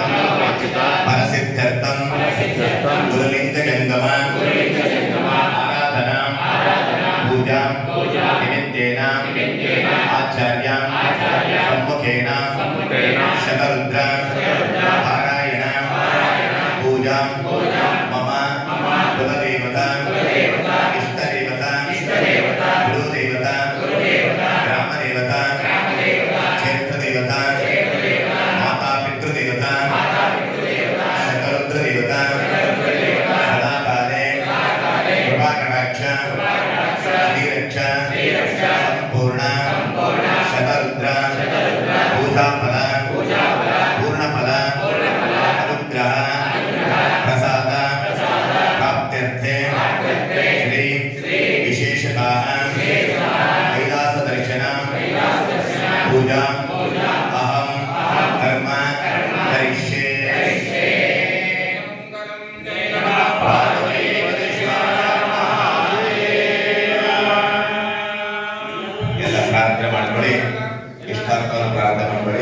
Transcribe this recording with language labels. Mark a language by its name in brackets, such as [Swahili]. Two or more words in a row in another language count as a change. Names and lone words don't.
[Sanskrit] ಫಲಸಿದ್ಧರ್ಥಂ ಗುರುಲಿಂಗ ಜಂಗಮ ಆರಾಧನಾ ಪೂಜಾ ನಿಮಿತ್ತೇನ ಆಚಾರ್ಯ ಸಮ್ಮುಖೇನ ಶತರುದ್ರ ಪಾರಾಯಣ ಪೂಜಾ ಮಮ ಕುಲದೇವತಾ ಇಷ್ಟದೇವತಾ ಗುರುದೇವತಾ ಗ್ರಾಮದೇವತಾ ಕ್ಷೇತ್ರದೇವತಾ ಮಾತಾ ಪಿತೃದೇವತಾ ಶತರುದ್ರ ದೇವತಾ ಸದಾಕಾಲೆ ಕೃಪಾಕಟಾಕ್ಷ ಶ್ರೀರಕ್ಷ ಸಂಪೂರ್ಣ ಶತರುದ್ರ ಪೂಜಾಫಲ ಪೂರ್ಣಫಲ ಅನುಗ್ರಹ ಪ್ರಸಾದ ಪ್ರಾಪ್ತ್ಯರ್ಥೆ ಶ್ರೀ ವಿಶೇಷತಃ ಕೈಲಾಸ ದರ್ಶನ ಪೂಜಾ ಅಹಂ ಕರ್ಮ ಕರಿಷ್ಯೆ. [Kannada] ಎಲ್ಲ ಪ್ರಾರ್ಥನೆ ಮಾಡ್ಕೊಳ್ಳಿ, ಇಷ್ಟಾರ್ಥವನ್ನು ಪ್ರಾರ್ಥನೆ ಮಾಡ್ಕೊಳ್ಳಿ.